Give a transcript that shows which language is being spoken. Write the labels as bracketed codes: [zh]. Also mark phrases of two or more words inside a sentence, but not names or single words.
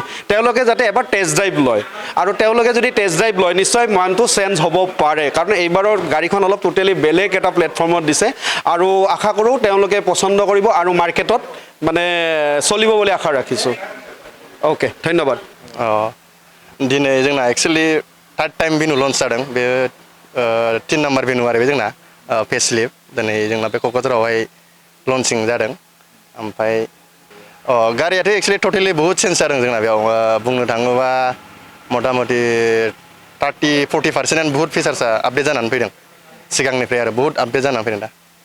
[as] তেওঁলোকে যাতে এবাৰ [en] test drive [as] লয়, আৰু তেওঁলোকে যদি [en] test drive [as] লয় নিশ্চয় মানটো চেঞ্জ হ'ব পাৰে, কাৰণ এইবাৰৰ গাড়ীখন অলপ টোটেলি বেলেগ এটা প্লেটফৰ্মত দিছে। আৰু আশা কৰোঁ তেওঁলোকে পচন্দ কৰিব আৰু মাৰ্কেটত মানে চলিব বুলি আশা ৰাখিছোঁ। অ'কে, ধন্যবাদ। [brx] दिनै जोंना [en] actually third time Venue launch [brx] जादों। बे 3 नाम्बार भेनु आरो बे जोंना फेसलिफ्ट दिनै जोंना बे क'क्राझारावहाय लन्चिं जादों। ओमफ्राय गारियाथ' [en] actually totally [brx] बहुद चेन्ज जादों जोंना बेयाव बुंनो थाङोबा मथा मथि 30-40% बहुत [en] features update [brx] जानानै फैदों सिगांनिफ्राय आरो बहुत आपडेट जानानै फैदों दा।